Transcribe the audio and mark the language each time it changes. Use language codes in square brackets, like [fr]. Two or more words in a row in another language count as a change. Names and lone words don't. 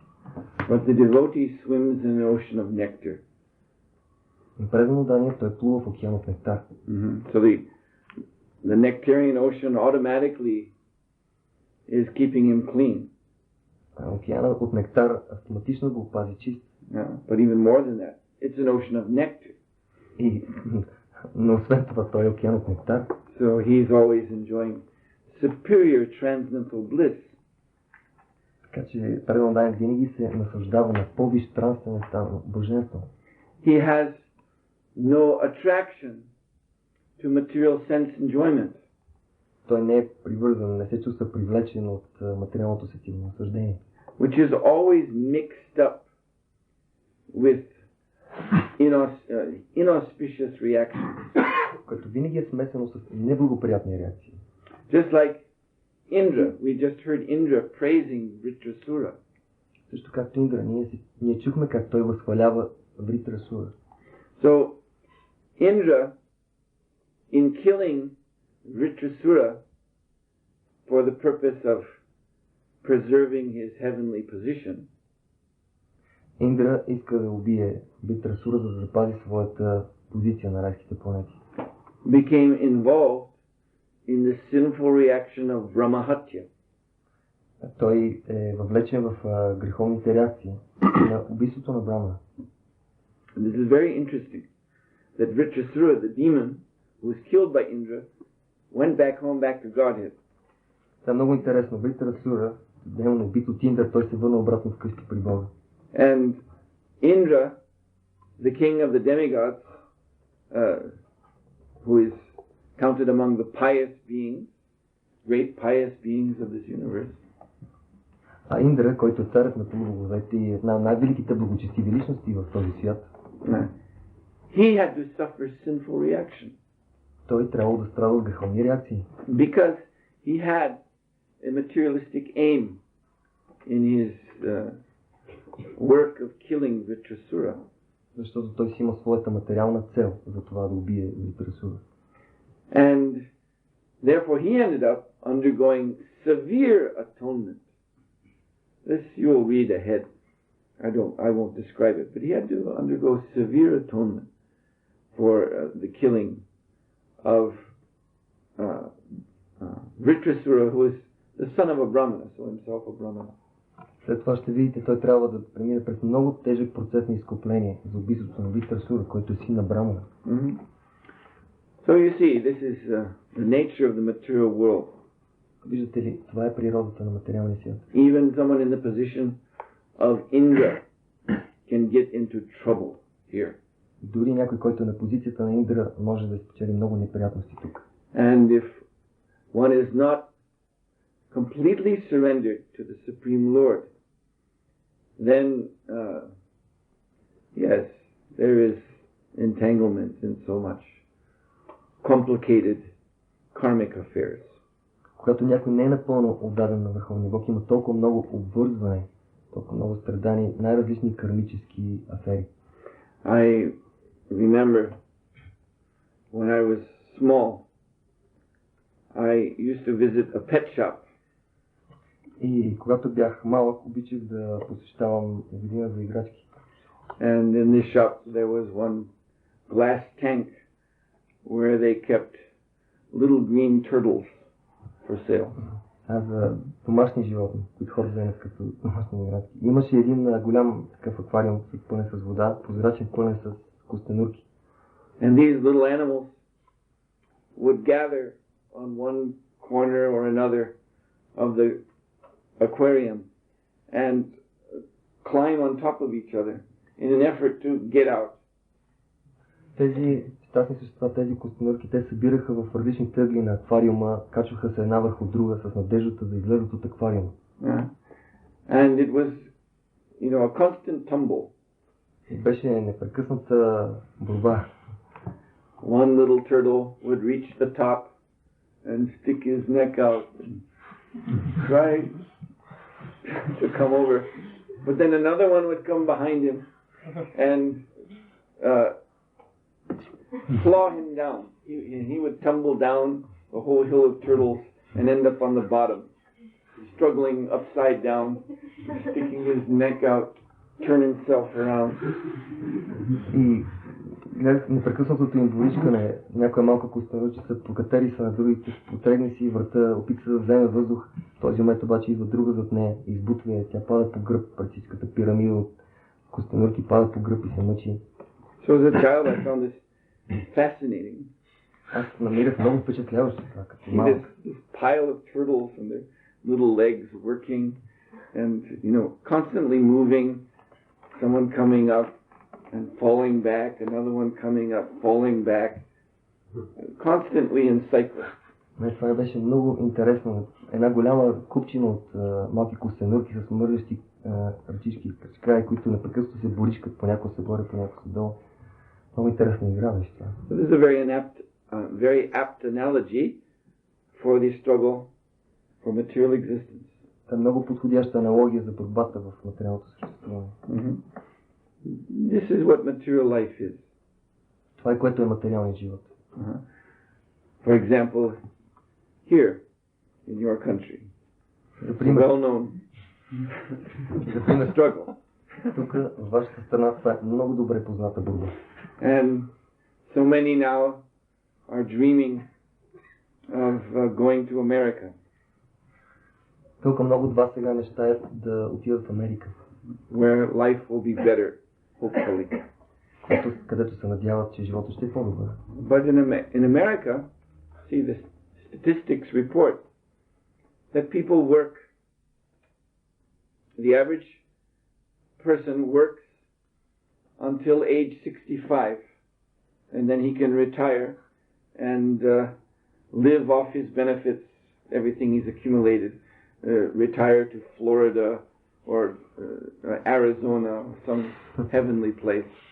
[en] But the devotee swims in an ocean of nectar. [bg] На преданно дание той плува в океан от нектар. [en] So the nectarian ocean automatically is keeping him clean. [bg] Океанът от нектар автоматично го пази чист. [en] But even more than that, it's an ocean of nectar. [bg] Но освен това, той е океан от нектар. [en] So he's always enjoying superior transcendental bliss. [bg] Така че преданно дание винаги се наслаждава на по-висш трансцендентално блаженство. [en] He has no attraction to material sense enjoyment. [bg] Той не е привързан, не се чувства привлечен от материалното сетивно наслаждение. [en] Which is always mixed up with inauspicious reactions. [bg] Което винаги е смесено с неблагоприятни реакции. [en] Just like Indra, we just heard Indra praising Vritrasura. [bg] Също както Индра, ние чухме как той възхвалява Вритрасура. [en] So Indra, in killing Vritrasura for the purpose of preserving his heavenly position, [bg] Индра иска да убие Вритрасура, за да запази своята позиция на райските планети. [en] Became involved in the sinful reaction of Brahmahatya. [bg] Той е въвлечен в греховните реакции на убийството на Брахмана. [en] This is very interesting. That Vritrasura, the demon who was killed by Indra, went back home, back to Godhead. [bg] Това е много интересно. Вритрасура, демон убит от Индра, той се върна обратно вкъщи при Бога. [en] And Indra, the king of the demigods, who is counted among the pious beings, great pious beings of this universe. [bg] А Индра, който е царят на полубоговете и една от най-великите благочестиви личности в този свят, [en] he had to suffer sinful reaction. [bg] Той трябвало да страда от греховни реакции. [en] Because he had a materialistic aim in his work of killing Vritrasura. [bg] Защото той си има своята материална цел за това да убие Вритрасура. [en] And therefore he ended up undergoing severe atonement. This you will read ahead. I won't describe it, but he had to undergo severe atonement for the killing of Vritrasura, who is the son of a Brahmana, so himself a Brahmana. [bg] След това ще видите, той трябва да премине през много тежък процес на изкупление за убийството на Вритрасура, който е син на Брахмана. [en] So you see, this is the nature of the material world. [bg] Виждате ли, това е природата на материалния свят. [en] Even someone in the position of Indra can get into trouble here. [bg] Дори някой, който е на позицията на Индра, може да спечели много неприятности тук. [en] And if one is not completely surrendered to the Supreme Lord, then yes, there is entanglement in so much complicated karmic affairs. [bg] Когато някой не е напълно отдаден на Върховния Бог, има толкова много обвързване, толкова много страдания, най-различни кармически афери. [en] I remember when I was small, I used to visit a pet shop. [bg] И когато бях малък, обичах да посещавам магазина за играчки. [en] And in this shop there was one glass tank where they kept little green turtles for sale. [bg] За домашни животни, които хората вземат като домашни играчки. Имаше един голям такъв аквариум, пълен с вода, прозрачен, пълен с костенурки. [en] And these little animals would gather on one corner or another of the aquarium and climb on top of each other in an effort to get out. [bg] Тези щастни същества, тези костенурки, те събираха в различни тъгли на аквариума, качваха се една върху друга с надеждата да излезат от аквариума. [en] And it was, you know, a constant tumble. [bg] И беше непрекъсната борба. [en] One little turtle would reach the top and stick his neck out and try to come over. But then another one would come behind him and claw him down. He would tumble down the whole hill of turtles and end up on the bottom, struggling upside down, sticking his neck out, turn himself around. [bg] И гледах непрекъснатото им боричкане. Някоя малка костенурчица покатери се на другите, потрегне си врата, опита се да вземе въздух. В този момент обаче идва друга зад нея, избутва я, тя пада по гръб, практическата пирамида от костенурки пада по гръб и се мъчи. [en] So as a child I found this fascinating. [bg] Аз намирах много впечатляващо това, като малък. [en] This pile of turtles and their little legs working and, you know, constantly moving, someone coming up and falling back, another one coming up, falling back, constantly in cycles. [bg] Това беше много интересно. Една голяма купчина от малки костенурки с мърдащи ръчички и краи, които непрекъснато се боричкат, понякога се борят, понякога се долу. Много интересна игра беше това. [en] This is a very apt analogy for the struggle for material existence. [bg] Това е много подходяща аналогия за борбата в материалното съществуване. [en] This is what material life is. [bg] Това е което е материалният живот. [en] For example, here in your country, well known struggle. [bg] Тук в вашата страна това е много добре позната борба. [en] And so many now are dreaming of going to America. [bg] Толкова много от вас сега мечтаят да отидат в Америка. [en] Where life will be better, hopefully. [bg] Където се надяват, че живота ще е по-добър. [en] But in America, see, the statistics report that people work. The average person works until age 65, and then he can retire and live off his benefits, everything he's accumulated, retire to Florida or Arizona, some heavenly place.